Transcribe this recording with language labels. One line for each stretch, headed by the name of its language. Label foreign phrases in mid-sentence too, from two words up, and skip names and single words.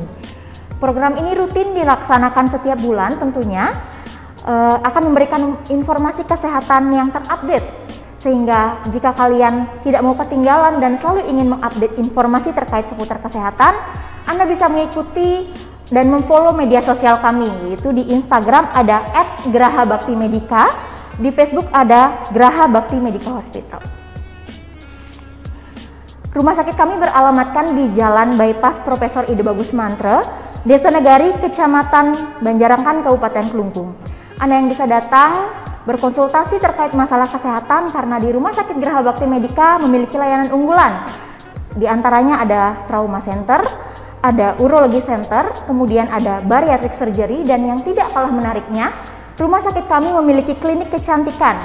Indonesian: Program ini rutin dilaksanakan setiap bulan tentunya, akan memberikan informasi kesehatan yang terupdate, sehingga jika kalian tidak mau ketinggalan dan selalu ingin mengupdate informasi terkait seputar kesehatan, Anda bisa mengikuti dan memfollow media sosial kami, yaitu di Instagram ada @gerahabaktimedika, di Facebook ada Geraha Bakti Medical Hospital. Rumah sakit kami beralamatkan di Jalan Bypass Profesor Ide Bagus Mantre, Desa Negari, Kecamatan Banjarangkan, Kabupaten Kelungkung. Anda yang bisa datang berkonsultasi terkait masalah kesehatan karena di Rumah Sakit Geraha Bakti Medika memiliki layanan unggulan. Di antaranya ada
English: trauma center,
Indonesian: ada urologi center, kemudian ada
English: bariatric surgery,
Indonesian: dan yang tidak kalah menariknya, rumah sakit kami memiliki klinik kecantikan.